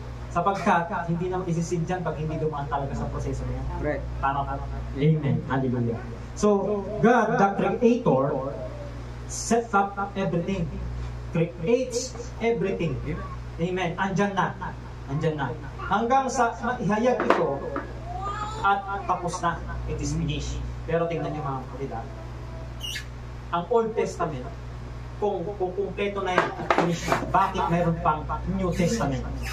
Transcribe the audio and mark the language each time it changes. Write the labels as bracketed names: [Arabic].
[Filipino] Sapagkat, hindi naman isisidyan pag hindi dumaan talaga sa proseso niya. [English] Correct. [Filipino] Tama ka? Amen. Hallelujah. [English] So, God, the Creator, set up everything. Creates everything. Amen. [Filipino] Andyan na. Hanggang sa ihayag ito at tapos na. [English] It is finished. [Filipino] Pero tingnan niyo mga kapatid, ang Old Testament, kung kumpleto na yan at finished na, bakit mayroon pang New Testament?